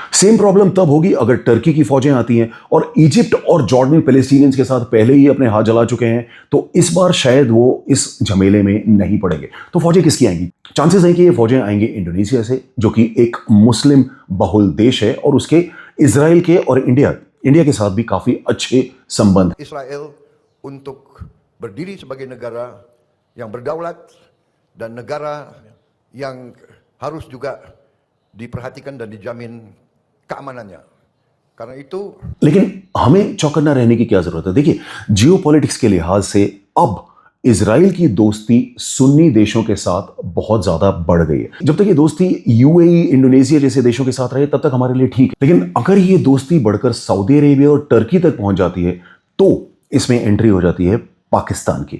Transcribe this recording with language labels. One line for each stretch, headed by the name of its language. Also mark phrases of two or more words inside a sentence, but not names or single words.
English: same problem
Hindi: तब होगी अगर टर्की की फौजें आती हैं और इजिप्ट और जॉर्डन पैलेस्टीनियंस के साथ पहले ही अपने हाथ जला चुके हैं, तो इस बार शायद वो इस झमेले में नहीं पड़ेंगे। तो फौजें किसकी आएंगी? चांसेस है कि ये फौजें आएंगी इंडोनेशिया से, जो कि एक मुस्लिम बहुल देश है और उसके इजराइल के और इंडिया के साथ भी काफी अच्छे संबंध।
Indonesian: Israel untuk berdiri sebagai negara yang berdaulat dan negara yang harus juga diperhatikan dan dijamin keamanannya. Karena itu,
Hindi: लेकिन हमें चौकन्ना रहने की क्या जरूरत है? देखिए, जियोपॉलिटिक्स के लिहाज से अब इजराइल की दोस्ती सुन्नी देशों के साथ बहुत ज्यादा बढ़ गई है। जब तक ये दोस्ती यूएई, इंडोनेशिया जैसे देशों के साथ रहे तब तक हमारे लिए ठीक है। लेकिन अगर ये दोस्ती बढ़कर सऊदी अरेबिया और टर्की तक पहुंच जाती है तो इसमें एंट्री हो जाती है पाकिस्तान की।